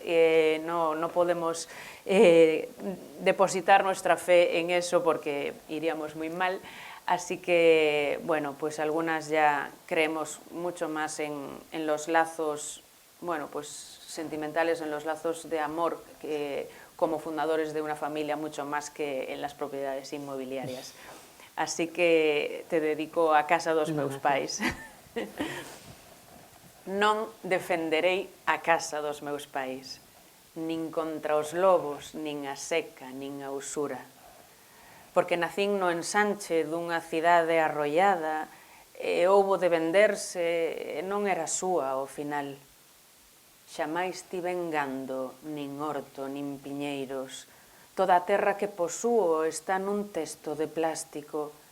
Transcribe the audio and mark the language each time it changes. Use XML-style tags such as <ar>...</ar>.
<es>No podemos depositar nuestra fe en eso porque iríamos muy mal. Así que, bueno, pues algunas ya creemos mucho más en los lazos, bueno, pues sentimentales, en los lazos de amor, que como fundadores de una familia, mucho más que en las propiedades inmobiliarias. Así que te dedico</es> <gl>a casa dos meus pais. Non defenderei a casa dos meus pais, nin contra os lobos, nin a seca, nin a usura. Porque nacín no ensanche dunha cidade arrollada e houbo de venderse e non era súa ao final. Xamais tiven gando, nin horto, nin piñeiros. Toda a terra que posúo está nun testo de plástico.</gl>